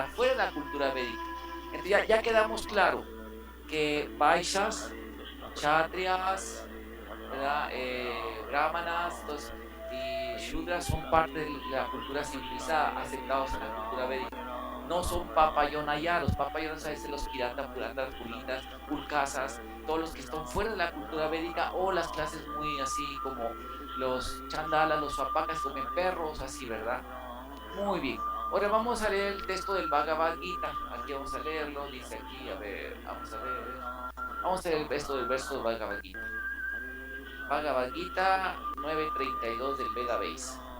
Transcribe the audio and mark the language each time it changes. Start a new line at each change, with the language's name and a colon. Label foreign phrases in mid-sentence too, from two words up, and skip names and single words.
Spanish: Fuera de la cultura védica. Entonces ya quedamos claro que Vaishyas, Kshatriyas, ¿verdad? Brahmanas y Shudras son parte de la cultura civilizada, aceptados en la cultura védica. No son papayonaya, los papayonayas son los kirata, purandas, pulitas, pulkasas, todos los que están fuera de la cultura védica, o las clases muy así como los chandalas, los swapakas, comen perros, así, ¿verdad? Muy bien. Ahora vamos a leer el texto del Bhagavad Gita. Aquí vamos a leerlo, dice aquí, a ver, vamos a ver. Vamos a leer el texto del verso del Bhagavad Gita. Bhagavad Gita 9.32 del Veda Base.